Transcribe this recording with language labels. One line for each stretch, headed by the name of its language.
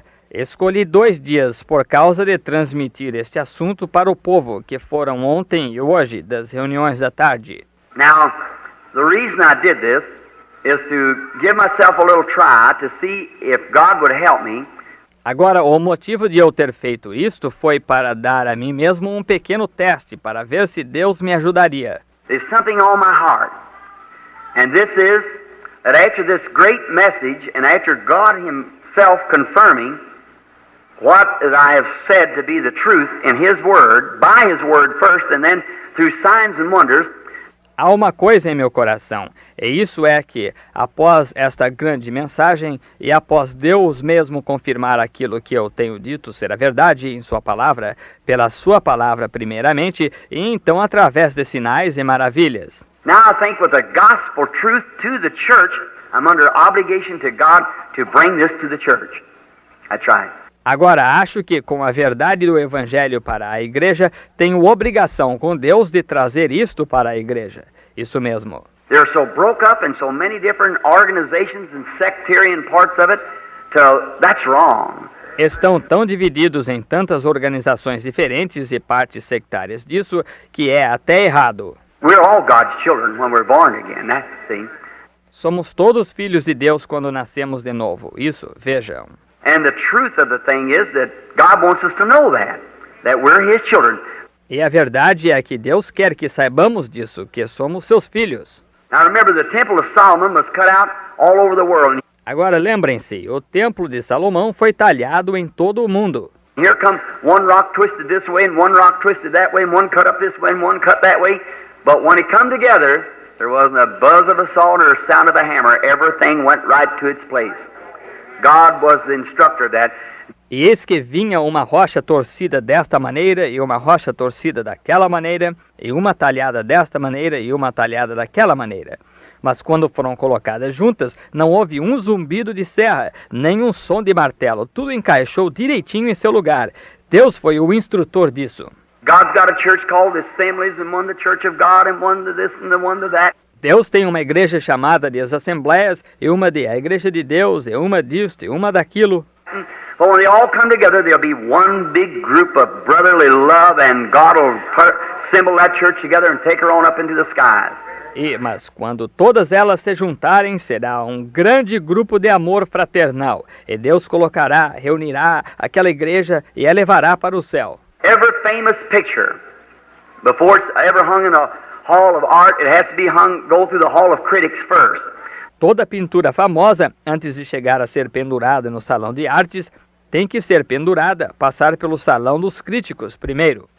Portuguese: Escolhi 2 dias por causa de transmitir este assunto para o povo, que foram ontem e hoje das reuniões da tarde.
English: Now, the reason I did this is to give myself a little try to see if God would help me.
Portuguese: Agora, o motivo de eu ter feito isto foi para dar a mim mesmo um pequeno teste, para ver se Deus me ajudaria.
English: There's something on my heart, and this is that after this great message, and after God Himself confirming what I have said to be the truth in His Word, by His Word first, and then through signs and wonders.
Portuguese: Há uma coisa em meu coração, e isso é que, após esta grande mensagem, e após Deus mesmo confirmar aquilo que eu tenho dito ser a verdade em Sua palavra, pela Sua palavra primeiramente, e então através de sinais e maravilhas.
English: Now I think with the gospel truth to the church, I'm under obligation to God to bring this to the church. That's right.
Portuguese: Agora, acho que com a verdade do Evangelho para a igreja, tenho obrigação com Deus de trazer isto para a igreja. Isso mesmo.
English: They're so broke up in so many different organizations and sectarian parts of it, that's wrong.
Portuguese: Estão tão divididos em tantas organizações diferentes e partes sectárias disso, que é até errado.
English: We're all God's children when we're born again, that's the thing.
Portuguese: Somos todos filhos de Deus quando nascemos de novo. Isso, vejam.
English: And the truth of the thing is that God wants us to know that we're His children.
Portuguese: E a verdade é que Deus quer que saibamos disso, que somos seus filhos.
English: Now remember, the Temple of Solomon was cut out all over the world.
Portuguese: Agora lembrem-se, o Templo de Salomão foi talhado em todo o mundo.
English: Here comes one rock twisted this way and one rock twisted that way and one cut up this way and one cut that way. But when it come together, there wasn't a buzz of a saw or a sound of a hammer. Everything went right to its place. God was the instructor of that.
Portuguese: E eis que vinha uma rocha torcida desta maneira, e uma rocha torcida daquela maneira, e uma talhada desta maneira, e uma talhada daquela maneira. Mas quando foram colocadas juntas, não houve um zumbido de serra, nem um som de martelo. Tudo encaixou direitinho em seu lugar. Deus foi o instrutor disso.
English: God's got a church called the Assemblies, and one the Church of God, and one to this and the one to that.
Portuguese: Deus tem uma igreja chamada de as Assembleias, e uma de a Igreja de Deus, e uma disto, e uma daquilo.
English: But when they all come together, there'll be one big group of brotherly love, and God will assemble that church together and take her on up into the skies.
Portuguese: Mas quando todas elas se juntarem, será um grande grupo de amor fraternal, e Deus reunirá aquela igreja e a levará para o céu.
English: Every famous picture, before it's ever hung in a hall of art, it has to go through the hall of critics first.
Portuguese: Toda pintura famosa, antes de chegar a ser pendurada no salão de artes, tem que ser pendurada, passar pelo salão dos críticos primeiro.